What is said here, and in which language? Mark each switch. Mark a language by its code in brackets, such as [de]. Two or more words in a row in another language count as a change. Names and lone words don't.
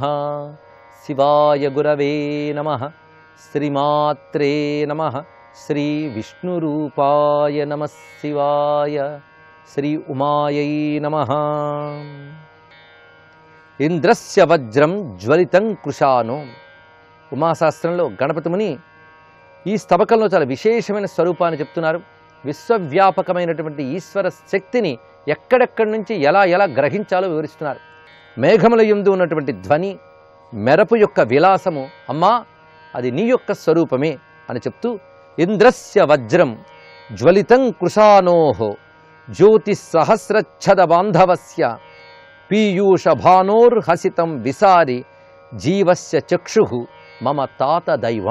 [sa] शिवाय गुरवे नमः। श्रीमात्रे नमः। श्री विष्णुरूपाय नमः शिवाय। श्री उमायै नमः। इंद्रस्य वज्रं ज्वलितं कृशानो। [te] ఉమాశాస్త్రంలో గణపతి ముని ఈ స్తవకంలో చాలా విశేషమైన స్వరూపాన్ని చెప్తున్నారు. విశ్వవ్యాపకమైనటువంటి ఈశ్వర శక్తిని ఎక్కడెక్కడి నుంచి ఎలా ఎలా గ్రహించాలో వివరిస్తున్నారు. మేఘముల యందు ఉన్నటువంటి ధ్వని, మెరపు యొక్క విలాసము, అమ్మా అది నీ యొక్క స్వరూపమే అని చెప్తూ, [sa] ఇంద్రస్య వజ్రం జ్వలితం కృశానోహో జ్యోతి సహస్రచ్ఛద బాంధవస్య పీయూష భానోర్హసితం విసారి జీవస్య చక్షు మమ తాత దైవం.